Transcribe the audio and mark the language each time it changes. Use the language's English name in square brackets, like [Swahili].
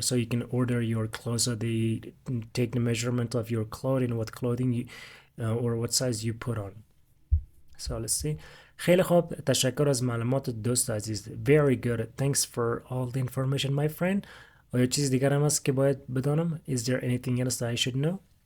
[English] So you can order your clothes. So they take the measurement of your clothing, what clothing you or what size you put on. So let's see. [Persian] خیلی خوب، تشکر از معلومات دوست عزیز. [English] Very good. Thanks for all the information my friend. [Persian] آیا چیز دیگر هم هست که باید بدانم؟ [English] Is there anything else that I should know?